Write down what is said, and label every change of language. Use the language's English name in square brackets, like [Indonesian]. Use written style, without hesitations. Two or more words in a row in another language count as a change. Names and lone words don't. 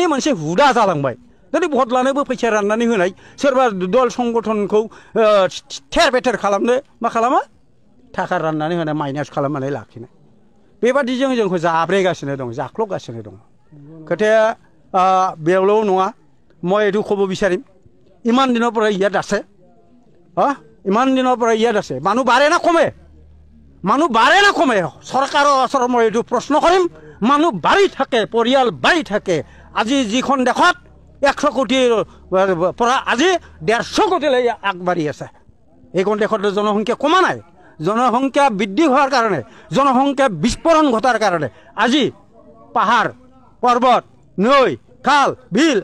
[Bodo] मोनसे हुदा जालांबाय दिनै भट लानोबो फैसा राननानै होनाय सोरबा दल संगठनखौ थेर बेथेर खालामनो मा खालामो थाखा राननानै होनाय माइनास खालामनानै लाखिनाय बेबादिजों जोंखौ जाब्रेगासिनो दं जाख्ल'गासिनो दं खोथाया बेयावल' नङा [Assamese] মই এইটো ক'ব বিচাৰিম ইমান দিনৰ পৰা ইয়াত আছে ইমান দিনৰ পৰা ইয়াত আছে মানুহ বাঢ়ে না কমে চৰকাৰৰ ওচৰত মই এইটো প্ৰশ্ন কৰিম মানুহ বাঢ়ি থাকে পৰিয়াল বাঢ়ি থাকে আজি যিখন দেশত 100 কোটিৰ পৰা আজি 150 কোটিলৈ আগবাঢ়ি আছে এইখন দেশত জনসংখ্যা কমা নাই জনসংখ্যা বৃদ্ধি হোৱাৰ কাৰণে জনসংখ্যা বিস্ফোৰণ ঘটাৰ কাৰণে আজি পাহাৰ পৰ্বত নৈ খাল বিল